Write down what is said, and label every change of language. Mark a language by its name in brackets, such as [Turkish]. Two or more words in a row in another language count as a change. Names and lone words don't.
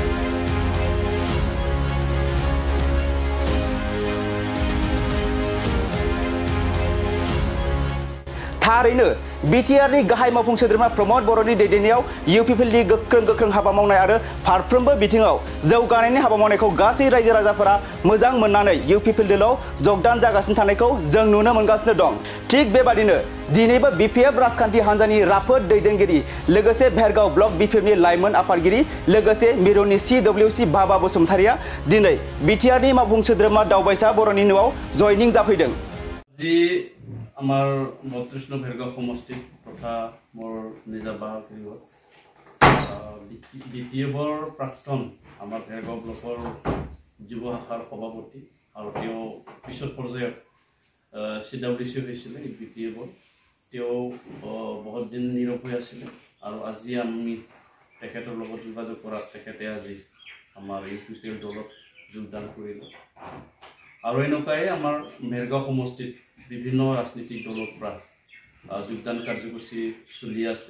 [Bodo] थारैनो बिटिआरनि गाहाय मावफुं सोद्रोमा प्रमद बर'नि दैदेननायाव इउपिपिएलनि गोख्रों हाबा मावनाय आरो फारफ्रोमबो बिथिङाव जौगानायनि हाबा मावनायखौ गासै रायजो राजाफोरा मोजां मोननानै इउपिपिएल दलाव जगदान जागासिनो थानायखौ जों नुनो मोनगासिनो दं। थिग बेबादिनो दिनैबो बिपिएफ राजखान्थि हान्जानि राफोद दैदेनगिरि लोगोसे भेरगाव ब्लक बिपिएफनि लाइमोन आफादगिरि लोगोसे मिरुनि सिडब्लिउसि भाबा बसुमतारिया दिनै बिटिआरनि मावफुं सोद्रोमा दावबायसा बर'नि न'आव जयनिं जाफैदों। [Assamese] আমার ৩২ ভেরগাঁও সমষ্টি তথা মোৰ নিজা বাহক বিপিএফৰ প্ৰাক্তন আমাৰ ভেৰগাঁও ব্লকৰ যুৱ শাখাৰ সভাপতি আৰু তেওঁ পিছৰ পৰ্যায়ত চিডব্লিউচি হৈছিলে বিপিএফৰ তেওঁ বহুত দিন নীৰৱ হৈ আছিলে আৰু আজি আমি তেখেতৰ লগত যোগাযোগ কৰাত তেখেতে আজি আমাৰ ইউপিপিএল দলত যোগদান কৰিলে আৰু এনেকুৱাই আমাৰ ভেৰগাঁও সমষ্টিত বিভিন্ন ৰাজনৈতিক দলৰ পৰা যোগদান কাৰ্যসূচী চলি আছে।